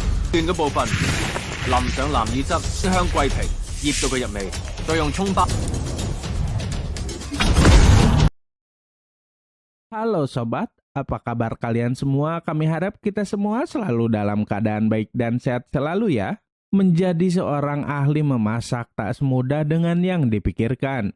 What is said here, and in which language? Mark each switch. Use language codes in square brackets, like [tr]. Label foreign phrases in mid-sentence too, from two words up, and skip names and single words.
[yue] 段嘅部分淋上南耳汁，香桂皮，醃到佢入味，再用葱花。 [id] Halo sobat, apa kabar kalian semua? Kami harap kita semua selalu dalam keadaan baik dan sehat selalu ya. Menjadi seorang ahli memasak tak semudah dengan yang dipikirkan.